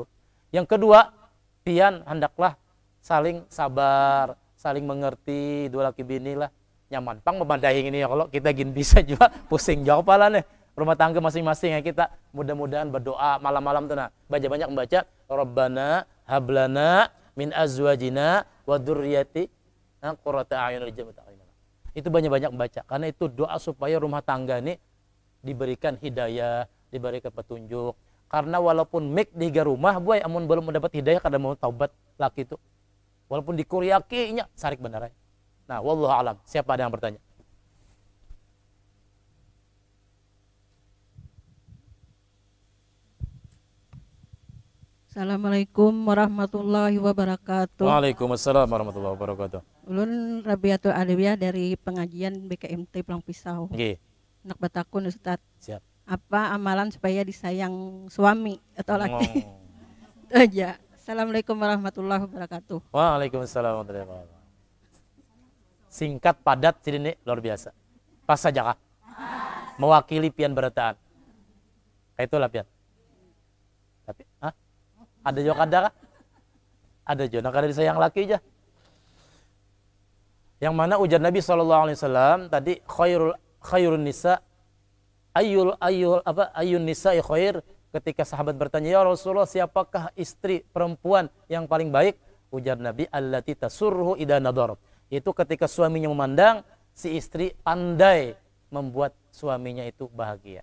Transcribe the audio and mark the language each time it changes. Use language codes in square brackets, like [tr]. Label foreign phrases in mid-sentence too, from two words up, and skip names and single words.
[bjn] Yang kedua, pian hendaklah saling sabar, saling mengerti, dua laki bini lah. Nyaman pang memandahin ini ya, kalau kita gini bisa juga pusing jauh pala nih. Rumah tangga masing-masing ya kita mudah-mudahan berdoa malam-malam tuh nah. [id] Banyak membaca [ar] ربنا هب لنا من أزواجنا وذرياتنا قرة أعين واجعلنا. [id] Itu banyak-banyak membaca karena itu doa supaya rumah tangga ini diberikan hidayah, diberikan petunjuk. [bjn] Karena walaupun mek di rumah boy amun belum mendapat hidayah kada mau taubat laki itu. Walaupun dikuriakinya sarik benar. Nah, [ar] والله أعلم. [id] Siapa ada yang bertanya? [ar] السلام عليكم ورحمة الله وبركاته. وعليكم السلام ورحمة الله وبركاته. [bjn] Ulun Rabiatul Alawiyah dari pengajian BKMT Pulang Pisau. Nggih. Nak batakun Ustaz. Siap. [id] Apa amalan supaya disayang suami atau laki? Itu aja. [ar] السلام عليكم ورحمة الله وبركاته. وعليكم السلام ورحمة الله وبركاته. [id] Singkat padat sini luar biasa. [bjn] Pas saja kah? Mewakili pian berataan. Kayak itulah pian. Tapi, ada juga kada kah? Ada juga kada disayang laki aja. Yang mana ujar Nabi SAW tadi [ar] خير النساء أي النساء خير. [id] Ketika sahabat bertanya, [ar] يا رسول الله [id] siapakah istri perempuan yang paling baik? [bjn] Ujar Nabi [ar] التي تسره إذا نظر. [bjn] Itu ketika suaminya memandang, si istri pandai membuat suaminya itu bahagia.